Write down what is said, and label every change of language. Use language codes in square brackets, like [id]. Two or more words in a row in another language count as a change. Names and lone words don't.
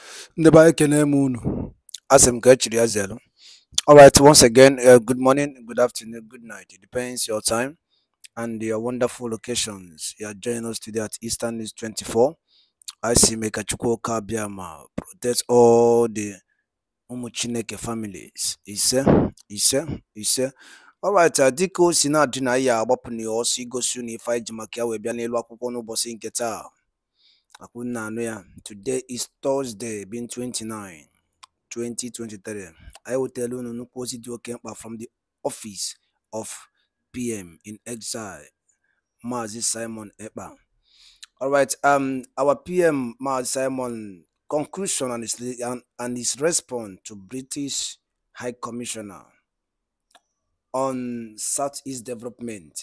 [ig] Ndeba ekene m unu. Asị m ka echiri ya zelu. [en] Alright, once again, good morning, good afternoon, good night. It depends your time and your wonderful locations. You are joining us today at Eastern News 24. I see Mekachukwu Kabiama protect all the Umuchineke families. [ig] Ise. Alright, dịka o si na-adị na ya agbapụ na ọsọ igosi unu ife anyị ji maka ya wee bịa n'elu akwụkwọ n'ụbọchị nke taa. [en] Today is Thursday, being 29, 2023. I will tell you [ig] nnukwu ozi dị oke mkpa [en] from the office of PM in exile, Mazi Simon Ekpa. Alright, our PM Mazi Simon conclusion and his response to British High Commissioner on Southeast development.